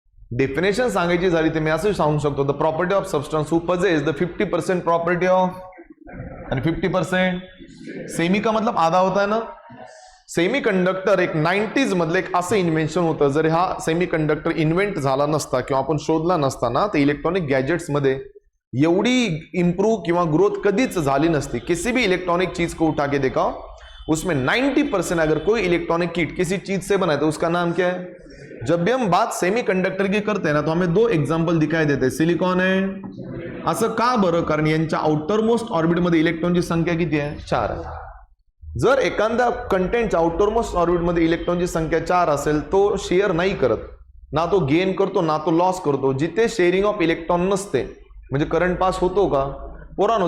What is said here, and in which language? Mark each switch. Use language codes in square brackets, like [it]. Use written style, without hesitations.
[mr] Definition सांगायची झाली तर मी असं सांगू शकतो, [en] the property of substance who possess the 50% property of आणि 50% [hi] सेमी का मतलब आधा होता है ना. [mr] सेमी कंडक्टर एक 90s मधलं एक असं इन्व्हेन्शन होतं, जर हा सेमी कंडक्टर इन्व्हेंट झाला नसता किंवा आपण शोधला नसता ना तर इलेक्ट्रॉनिक गॅजेट्स मध्ये एवढी इंप्रूव्ह किंवा ग्रोथ कधीच झाली नसती. [hi] किसी भी इलेक्ट्रॉनिक चीज को उठा के देखा उसमें 90% अगर कोई इलेक्ट्रॉनिक किट किसी चीज से बना है तो उसका नाम क्या है. जब भी हम बात सेमी कंडक्टर की करते हैं ना तो हमें दो एग्जांपल दिखाई देते हैं. सिलिकॉन है. [mr] असं का बरं, कारण यांच्या आउटर मोस्ट ऑर्बिट मध्ये इलेक्ट्रॉनची संख्या किती आहे, 4 आहे. जर एखाद्या कंटेंटच्या आउटर मोस्ट ऑर्बिट मध्ये इलेक्ट्रॉनची संख्या 4 असेल तो शेअर नाही करत, ना तो गेन करतो ना तो लॉस करतो. जिथे शेअरिंग ऑफ इलेक्ट्रॉन नसते म्हणजे करंट पास होतो का पोरांनो.